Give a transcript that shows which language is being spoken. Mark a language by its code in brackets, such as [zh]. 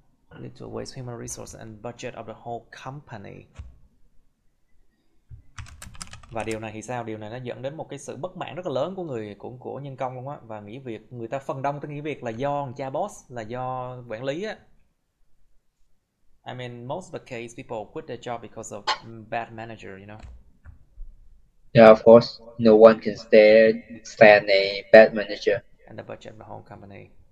[en] Lead to a waste human resource and budget of the whole company. [vi] Và điều này thì sao? Điều này nó dẫn đến một cái sự bất mãn rất là lớn của nhân công luôn á, và nghỉ việc. Người ta phần đông nghỉ việc là do cha boss, là do quản lý á. [en] I mean, most of the case people quit their job because of bad manager, you know. Yeah, of course, no one can stand a bad manager. And the budget of the whole company.